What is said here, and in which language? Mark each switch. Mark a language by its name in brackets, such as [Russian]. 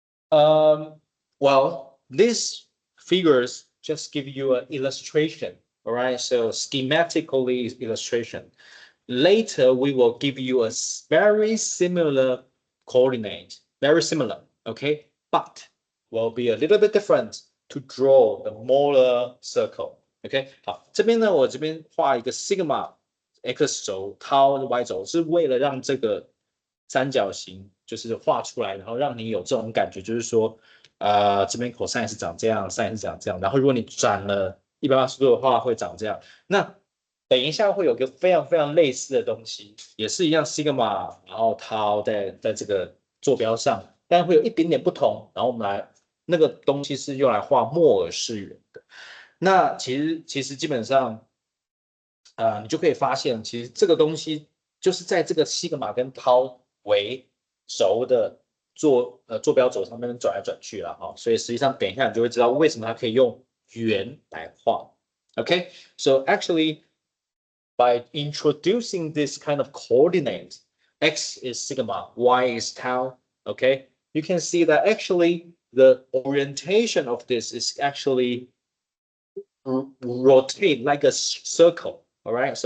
[English] Well, these figures just give you an illustration. All right, so schematically illustration. Later, we will give you a very similar coordinate, very similar, okay? But will be a little bit different to draw the molar circle, okay? [Chinese] 好，这边呢，我这边画一个 sigma x 轴，tau y 轴，是为了让这个三角形就是画出来，然后让你有这种感觉，就是说，这边 cosine 是长这样 ，sin 是长这样，然后如果你转了180度的话，会长这样。那等一下会有个非常非常类似的东西，也是一样 sigma， 然后 tau 在这个坐标上，但会有一点点不同。然后我们来那个东西是用来画莫尔氏圆的。那其实基本上，你就可以发现，其实这个东西就是在这个sigma跟 tau 为轴的坐标轴上面转来转去了哈。所以实际上等一下你就会知道为什么它可以用圆来画。 [English] Okay, so actually, by introducing this kind of coordinate, x is sigma, y is tau, okay, you can see that actually the orientation of this is actually rotate like a circle, all right?